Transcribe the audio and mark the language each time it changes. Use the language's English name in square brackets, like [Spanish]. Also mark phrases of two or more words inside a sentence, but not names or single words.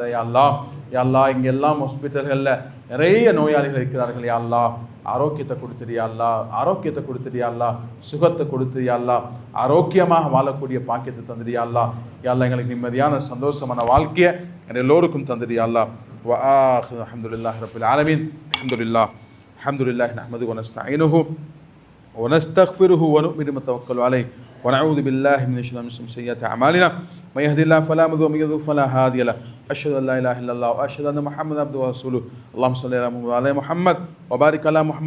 [Arabic] يا الله، يا الله [Tamil] இங்கெல்லாம் ஹாஸ்பிட்டல்களில் நிறைய நோயாளிகள் இருக்கிறார்கள். [Arabic] يا الله [Tamil] ஆரோக்கியத்தை கொடுத்துடு. [Arabic] يا الله [Tamil] ஆரோக்கியத்தை கொடுத்துடு. [Arabic] يا الله [Tamil] சுகத்தை கொடுத்து. [Arabic] يا الله [Tamil] ஆரோக்கியமாக வாழக்கூடிய பாக்கியத்தை தந்துடு. [Arabic] يا الله، يا الله [Tamil] எங்களுக்கு நிம்மதியான சந்தோஷமான வாழ்க்கையை எல்லோருக்கும் தந்துடு. [Arabic] يا الله. وآخر الحمد لله رب العالمين. الحمد لله نحمده ونستعينه ونستغفره ونؤمن ونتوكل عليه ونعوذ بالله من شرور انفسنا ومن سيئات اعمالنا من يهد الله فلا مضل له ومن يضلل فلا هادي له اشهد ان لا اله الا الله واشهد ان محمدا عبده ورسوله اللهم صل على محمد وعلى محمد وبارك على محمد.